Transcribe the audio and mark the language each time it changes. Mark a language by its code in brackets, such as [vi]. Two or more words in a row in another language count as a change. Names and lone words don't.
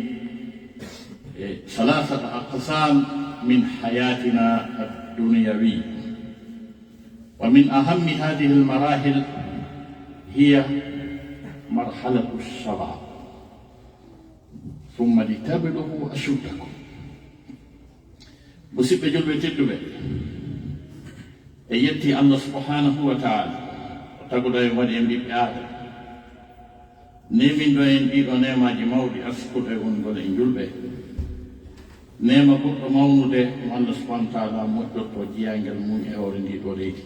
[ar] ثلاثة أقسام من حياتنا الدنيوية، ومن أهم هذه المراحل هي مرحلة الشباب ثم لتبلغوا أشدكم. [ff] musidɓe julɓe tedduɓe e yetti [ar] الله سبحانه وتعالى [ff] o taguɗo e waɗi en ɓiɓɓe aadama nemin ɗo en ɗiɗo nemaji mawɗi askuɗo e wongol e julɓe, nema goɗɗo mawnude mo [ar] الله سبحانه وتعالى [ff] moƴƴotto jiyangel mum e hoore ndi ɗo leydi.